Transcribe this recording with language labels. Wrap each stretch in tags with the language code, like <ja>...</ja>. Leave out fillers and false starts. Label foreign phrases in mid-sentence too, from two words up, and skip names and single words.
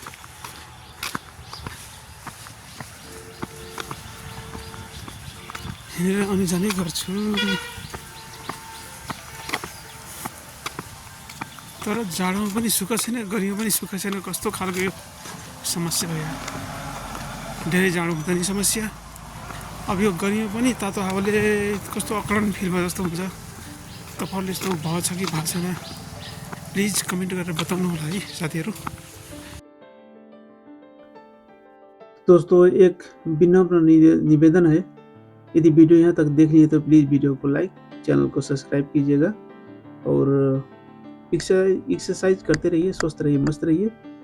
<ne>हिँडेर आउने जाने गर्छु, तर जाडोमा पनि सुख छैन, गर्मीमा पनि सुख छैन, कस्तो खालको यो समस्या भयो। धेरै जाडो हुँदा नि समस्या, अब यो गर्मीमा पनि तातो हावाले कस्तो अक्लान फिल भयो जस्तो हुन्छ। तपाईँहरूले यस्तो भयो छ कि भएको छैन,</ne> <en>please comment</en> <ne>गरेर बताउनु होला है साथीहरू।</ne> <hi>दोस्तों एक विनम्र निवेदन है, यदि वीडियो यहाँ तक देख ली है तो प्लीज़ वीडियो को लाइक, चैनल को सब्सक्राइब कीजिएगा, और एक्सरसाइज करते रहिए, स्वस्थ रहिए, मस्त रहिए।</hi>